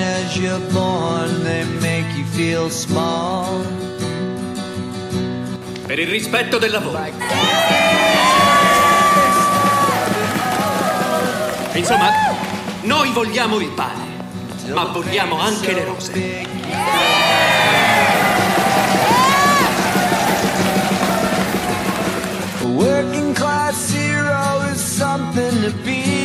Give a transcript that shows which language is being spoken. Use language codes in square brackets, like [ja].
[en] as you're born, they make you feel small. [it] Per il rispetto del lavoro. Insomma, noi vogliamo il pane, ma vogliamo anche le rose. [en] Working class hero is something to be.